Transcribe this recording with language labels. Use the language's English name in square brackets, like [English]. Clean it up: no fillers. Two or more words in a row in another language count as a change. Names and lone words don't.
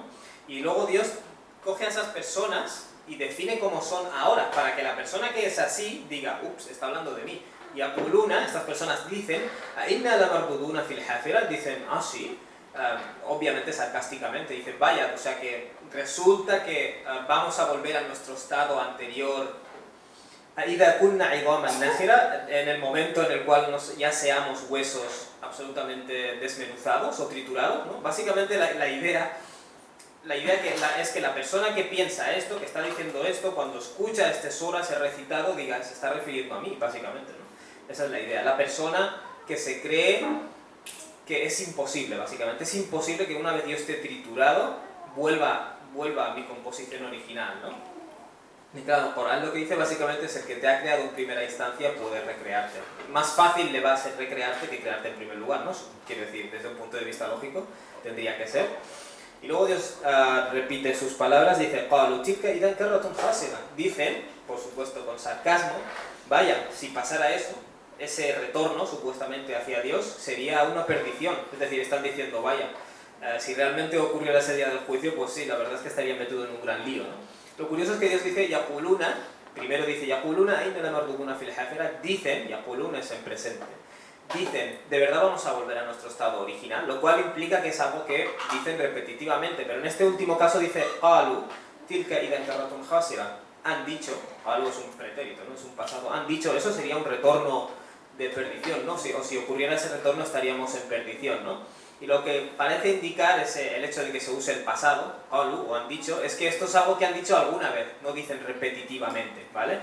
[Spanish] Y luego Dios coge a esas personas y define cómo son ahora, para que la persona que es así diga, ups, está hablando de mí. Y Apuluna, estas personas dicen, [Arabic] "إنا لمردودون في الحافرة", [Spanish] dicen, sí, obviamente sarcásticamente, dicen, vaya, o sea que resulta que vamos a volver a nuestro estado anterior, [Arabic] "إذا كنا عظاما نخرة", [Spanish] en el momento en el cual ya seamos huesos absolutamente desmenuzados o triturados, ¿no? Básicamente la idea es que la persona que piensa esto, que está diciendo esto, cuando escucha este sura ser recitado, diga, se está refiriendo a mí, básicamente, ¿no? Esa es la idea. La persona que se cree que es imposible, básicamente. Es imposible que una vez yo esté triturado, vuelva a mi composición original, ¿no? Y claro, Corán lo que dice básicamente es el que te ha creado en primera instancia puede recrearte. Más fácil le va a ser recrearte que crearte en primer lugar, ¿no? Quiero decir, desde un punto de vista lógico, tendría que ser. Y luego Dios repite sus palabras, dice, [Arabic] "قالوا تلك إذا كرة خاسرة". [Spanish] Dicen, por supuesto con sarcasmo, vaya, si pasara eso, ese retorno supuestamente hacia Dios sería una perdición. Es decir, están diciendo, vaya, si realmente ocurriera ese día del juicio, pues sí, la verdad es que estaría metido en un gran lío, ¿no? Lo curioso es que Dios dice, "Yaquluna", primero dice, [Arabic] "يقولون إنا لمردودون في الحافرة", [Spanish] dicen, Yaquluna es en presente, dicen, de verdad vamos a volver a nuestro estado original, lo cual implica que es algo que dicen repetitivamente, pero en este último caso dice, [Arabic] "قالوا تلك إذا كرة خاسرة", [Spanish] han dicho, algo es un pretérito, no es un pasado, han dicho, eso sería un retorno de perdición, ¿no? O si ocurriera ese retorno estaríamos en perdición, ¿no? Y lo que parece indicar es el hecho de que se use el pasado, o han dicho, es que esto es algo que han dicho alguna vez, no dicen repetitivamente, ¿vale?